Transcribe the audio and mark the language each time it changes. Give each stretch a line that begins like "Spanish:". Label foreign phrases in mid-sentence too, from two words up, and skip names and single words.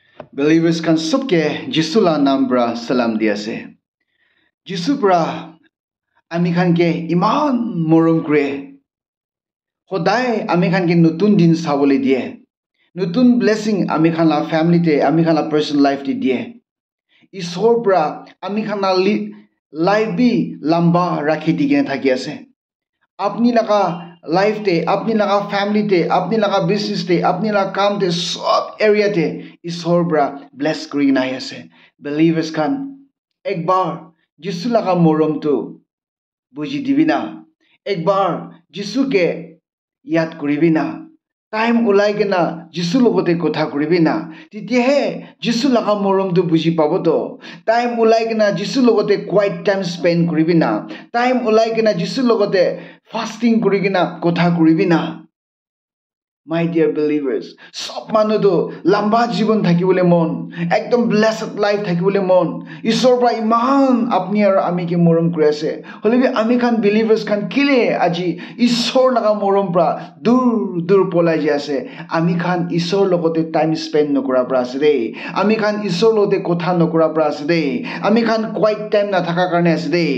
Naga Pidgin: Believers kan subke Jisu la naam bra salam dia se. Jisu bra ami khan ke iman morom kre. Hodai ami khan ke nutun din sabole die. Nutun blessing ami khan la family te, ami khan la personal life te die. Isor bra ami khan la life bi lamba rakhi dige thaki ase. Apni laga life te, apni laga family te, apni laga business te, apni laga kam te, sab area te Isor bra bless kuri na ase. Believers kan ek bar Jisu laga morom tu buji dibina. Ek bar Jisu ke yad kuribina. Time ulai kena Jisu logote kotha kuribina. Titihe Jisu laga morom tu buji pabo to. Time ulai kena Jisu logote
English: quiet time spend
Naga Pidgin: kuribina. Time ulai kena Jisu logote fasting kurigina kotha kuribina.
English: My dear believers,
Naga Pidgin: sob manu to lamba jibon thakibole mon, ekdom
English: blessed life
Naga Pidgin: thakibole mon. Isor pra iman apni ar ami ke morom kuri ase. Holebi ami khan believers khan kile aji Isor laga morom pra dur polai je ase. Ami khan Isor logote time spend nokura pra ase de. Ami khan Isor logote kotha nokura pra ase de. Ami khan
English: quiet time
Naga Pidgin: na thaka karne ase de.